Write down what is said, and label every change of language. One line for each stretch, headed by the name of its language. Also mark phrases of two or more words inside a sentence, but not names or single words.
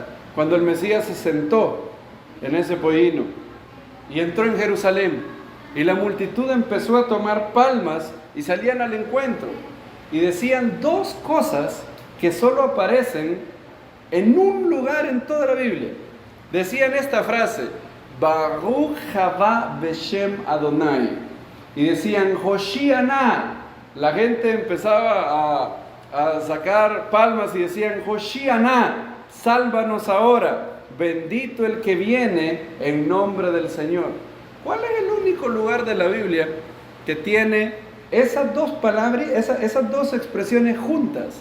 Spanish: Cuando el Mesías se sentó en ese pollino y entró en Jerusalén y la multitud empezó a tomar palmas y salían al encuentro y decían dos cosas que solo aparecen en un lugar en toda la Biblia. Decían esta frase:
Hebrew: ברוך הבא בשם אדוני,
Spanish: y decían Hoshiana. La gente empezaba a sacar palmas y decían Hoshiana, sálvanos ahora, bendito el que viene en nombre del Señor. ¿Cuál es el único lugar de la Biblia que tiene esas dos palabras, esas dos expresiones juntas?